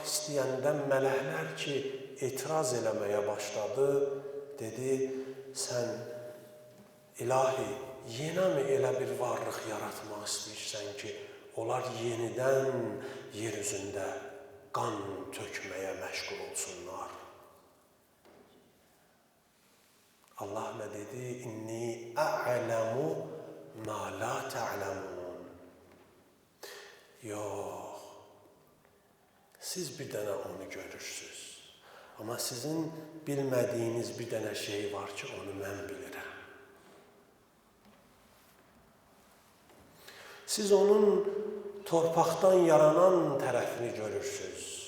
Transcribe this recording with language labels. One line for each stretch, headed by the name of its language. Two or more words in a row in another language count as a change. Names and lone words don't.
Azerbaijani: istəyəndə mələklər ki, etiraz eləməyə başladı, dedi, sən ilahi, yenəmi elə bir varlıq yaratmaq istəyirsən ki, onlar yenidən yer üzündə qan tökməyə məşğul olsunlar. Allah nə dedi?
Arabic: إني أعلم ما لا تعلمون.
Azerbaijani: Yox, siz bir dənə onu görürsünüz. Amma sizin bilmədiyiniz bir dənə şey var ki, onu mən bilirəm. Siz onun torpaqdan yaranan tərəfini görürsünüz.